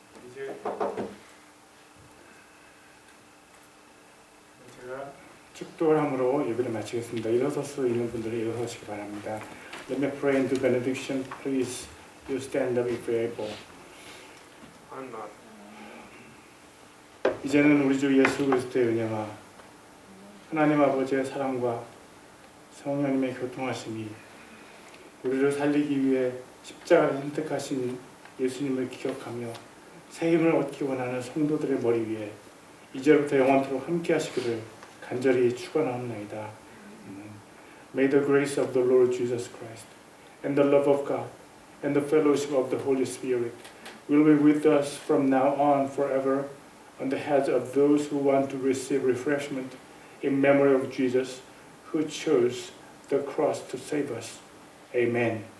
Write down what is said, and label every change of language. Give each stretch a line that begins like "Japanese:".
Korean: 이제 제가 축도를 함으로 예배를 마치겠습니다. 일어설 수 있는 분들은 일어서시기 바랍니다.
English: Let me pray into benediction. Please, you stand up if you're able. I'm not.
Korean: 이제는 우리 주 예수 그리스도의 은혜와 하나님 아버지의 사랑과 성령님의 교통하심이 우리를 살리기 위해 십자가를 선택하신 예수님을 기억하며 새 힘을 얻기 원하는 성도들의 머리 위에 이제부터 영원토록 함께 하시기를 간절히 축원하옵나이다.
English: May the grace of the Lord Jesus Christ and the love of God and the fellowship of the Holy Spirit will be with us from now on forever on the heads of those who want to receive refreshment in memory of Jesus who chose the cross to save us. Amen.